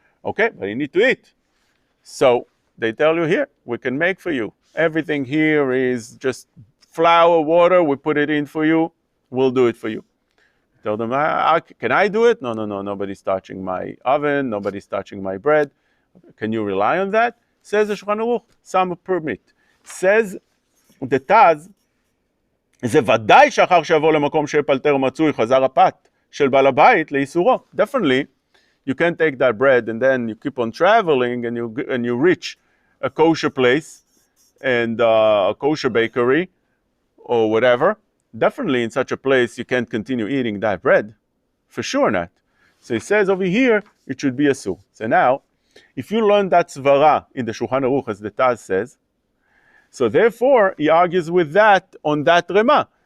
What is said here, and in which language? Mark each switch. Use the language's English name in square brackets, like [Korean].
[English] Okay, but you need to eat. So they tell you, here, we can make for you. Everything here is just flour, water, we put it in for you, we'll do it for you. Tell them, can I do it? No, nobody's touching my oven, nobody's touching my bread. Can you rely on that? Says the Shulchan Aruch, some permit. Says the Taz, [Hebrew] זה ודאי שאחר שיבוא למקום שפלטר מצוי חזר הפת של בעל הבית לאיסורו. [English] Definitely, you can't take that bread and then you keep on traveling and you reach a kosher place and a kosher bakery or whatever. Definitely in such a place you can't continue eating that bread. For sure not. So he says over here, it should be asur. So now, if you learn that svara in the Shulchan Aruch, as the Taz says, so therefore, he argues with that on that Rema.